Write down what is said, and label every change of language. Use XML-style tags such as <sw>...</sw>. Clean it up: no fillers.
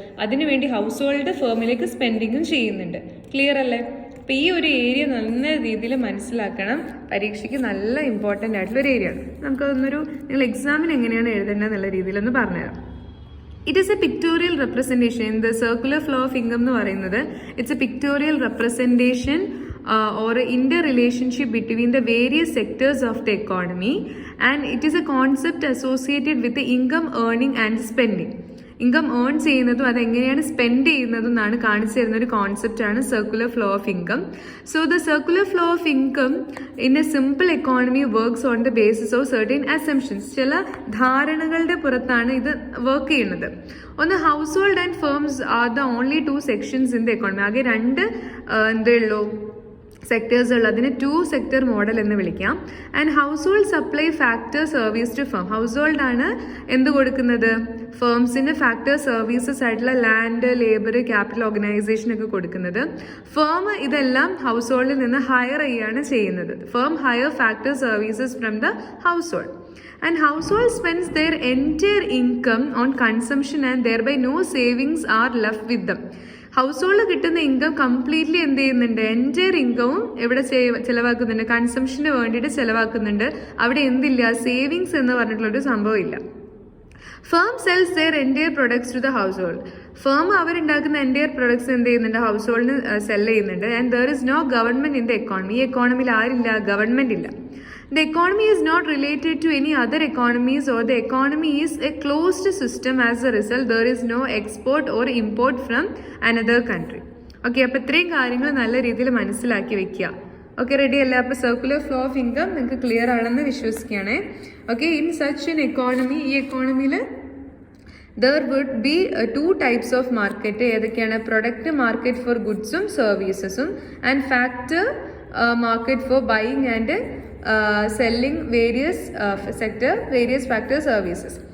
<ml>അതിനുവേണ്ടി house hold ഫേമിലേക്ക് സ്പെൻഡിങ്ങും ചെയ്യുന്നുണ്ട്. Clear അല്ലേ? അപ്പോൾ ഈ ഒരു ഏരിയ നല്ല രീതിയിൽ മനസ്സിലാക്കണം. പരീക്ഷയ്ക്ക് നല്ല ഇമ്പോർട്ടൻ്റ് ആയിട്ടുള്ളൊരു ഏരിയ ആണ്. നമുക്കതൊന്നൊരു നിങ്ങൾ എക്സാമിന് എങ്ങനെയാണ് എഴുതേണ്ടത് എന്നുള്ള രീതിയിലൊന്ന് പറഞ്ഞുതരാം.</ml> <en>It is a pictorial representation. The circular flow of income</en> <ml>എന്ന് പറയുന്നത്</ml> <en>It's a pictorial representation or interrelationship between the various sectors of the economy, and it is a concept associated with the income earning and spending.</en> <ml>Income earn ചെയ്യുന്നതും അതെങ്ങനെയാണ് spend ചെയ്യുന്നതും എന്നാണ് കാണിച്ചു തരുന്ന ഒരു കോൺസെപ്റ്റാണ് circular flow of income.</ml> <en>So the circular flow of income in a simple economy works on the basis of certain assumptions.</en> <ml>ചില ധാരണകളുടെ പുറത്താണ് ഇത് വർക്ക് ചെയ്യുന്നത്.</ml> <en>ഒന്ന്, household and firms are the only 2 sections in the economy.</en> <ml>ആകെ 2 എന്തേ ഉള്ളൂ sectors ഉള്ളത്. അതിന് 2 സെക്ടർ മോഡൽ എന്ന് വിളിക്കാം.</ml> <en>And household supply factor service to firm.</en> <ml>House hold ആണ് എന്ത് കൊടുക്കുന്നത്? ഫേംസിന് ഫാക്ടർ സർവീസസ് ആയിട്ടുള്ള ലാൻഡ്, ലേബർ, ക്യാപിറ്റൽ, ഓർഗനൈസേഷൻ ഒക്കെ കൊടുക്കുന്നത്. ഫേം ഇതെല്ലാം ഹൗസ് ഹോൾഡിൽ നിന്ന് ഹയർ ചെയ്യാണ് ചെയ്യുന്നത്.</ml> <en>Firm hire factor services from the household. And household spends their entire income on consumption and thereby no savings are left with them.</en> <ml>House hold കിട്ടുന്ന income completely എന്ത് ചെയ്യുന്നുണ്ട്, entire ഇൻകവും എവിടെ ചിലവാക്കുന്നുണ്ട്, കൺസംഷന് വേണ്ടിയിട്ട് ചിലവാക്കുന്നുണ്ട്. അവിടെ എന്തില്ല, സേവിങ്സ് എന്ന് പറഞ്ഞിട്ടുള്ളൊരു സംഭവം ഇല്ല.</ml> <en>Firm sells their entire products to the household.</en> <ml>Firm അവരുണ്ടാക്കുന്ന entire products എന്ത് ചെയ്യുന്നുണ്ട്, ഹൗസ് ഹോൾഡിന് സെൽ ചെയ്യുന്നുണ്ട്.</ml> <en>And there is no government in the economy.</en> <ml>ഈ എക്കോണമിയിൽ ആരില്ല, ഗവൺമെന്റ് ഇല്ല.</ml> <en>The economy is not related to any other economies, or the economy is a closed system. As a result, there is no export or import from another country.</en> <ml>Okay, അപ്പോൾ ഇത്രയും കാര്യങ്ങൾ നല്ല രീതിയിൽ മനസ്സിലാക്കി വെക്കുക. Okay, ready അല്ല? അപ്പോൾ circular flow of income നിങ്ങൾക്ക് ക്ലിയർ ആണെന്ന് വിശ്വസിക്കുകയാണേ. Okay,</ml> <en>in such an economy,</en> <ml>ഈ എക്കോണമിയിൽ</ml> <en>there would be two types of market.</en> <ml>ഏതൊക്കെയാണ്?</ml> <en>Product market for ഗുഡ്സും സർവീസസും, and factor market for buying and selling various sector, various factor services.</en>